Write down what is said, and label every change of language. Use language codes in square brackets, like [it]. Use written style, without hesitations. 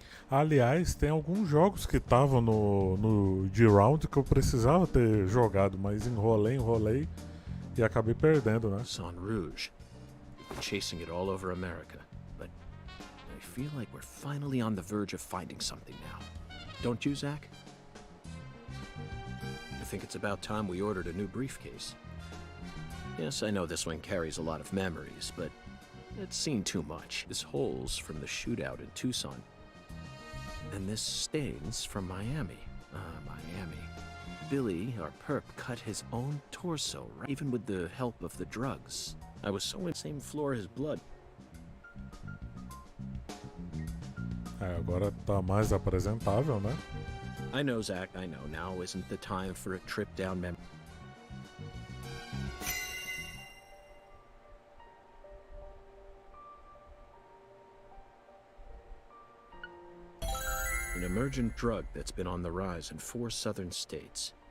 [pt] Aliás, tem alguns jogos que estavam no G-Round que eu precisava ter jogado, mas enrolei e acabei perdendo, né? [fr] Sang Rouge. [en] We've been chasing it all over America, but I feel like we're finally on the verge of finding something now. Don't you, Zach? I think it's about time we ordered a new briefcase. Yes, I know this one carries a lot of memories, but it's seen too much. This hole's from the shootout in Tucson. And this stains from Miami. Miami. Billy, our perp, cut his own torso, right? Even with the help of the drugs. I was so in the same floor as blood. [pt] Agora tá mais apresentável, né? [en] I know, Zach, I know. Now isn't the time for a trip down memory. An emergent drug that's been on the rise in 4 southern states.